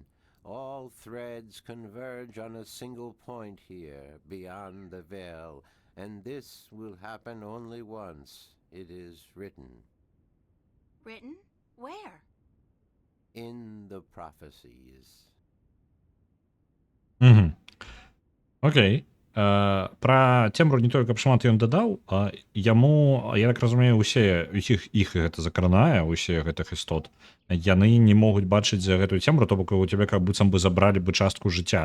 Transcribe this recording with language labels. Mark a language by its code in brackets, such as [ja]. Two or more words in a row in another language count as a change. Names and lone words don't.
[en] All threads converge on a single point here, beyond the veil, and this will happen only once. It is written. Written? Where? In the prophecies. Угу. Окей. [be] Пра цемру не толькі шмат ён дадаў, а яму, я так разумею, усіх іх гэта закранае, усе гэтых істот. Яны не могуць бачыць за гэтую цемру, то бок у цябе как быццам бы забралі бы частку жыцця.